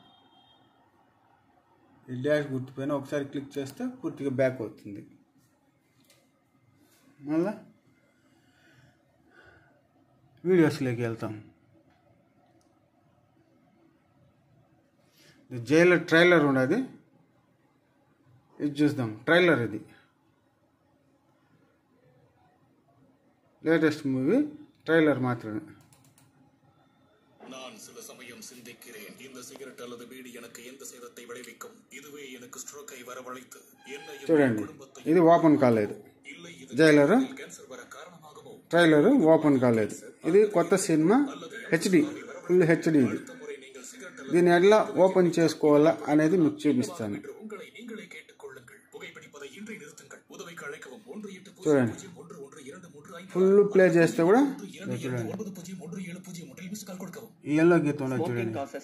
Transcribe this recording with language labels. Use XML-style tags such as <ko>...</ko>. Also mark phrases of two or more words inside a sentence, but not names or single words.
<te>ఈ డాష్ గుర్తు పైన ఒకసారి క్లిక్ చేస్తే పూర్తిగా బ్యాక్ అవుతుంది. మళ్ళా వీడియోస్లోకి వెళ్తాం. జైలర్ ట్రైలర్ ఉన్నది, ఇది చూద్దాం.</te> <en>ట్రైలర్ ఇది latest movie trailer மாத்திரமே.</en> <ta>நான் சில சமயம் சிந்திக்கிறேன், இந்த சிகரெட் அல்லது பீடி எனக்கு எந்த சேதத்தை விளைவிக்கும்? இதுவே எனக்கு ஸ்ட்ரோக்கை வரவழைத்து</ta> <te>చూడండి, ఇది ఓపెన్ కాలేదు. జైలర్ ట్రైలర్ ఓపెన్ కాలేదు. ఇది కొత్త సినిమా, హెచ్డి,</te> <en>full HD.</en> <te>ఇది దీన్ని ఎట్లా ఓపెన్ చేసుకోవాలా అనేది మీకు చూపిస్తాను. చూడండి,</te> <en>full play</en> <te>చేస్తే కూడా చూడండి ఎల్లో గీతం చూడండి.</te>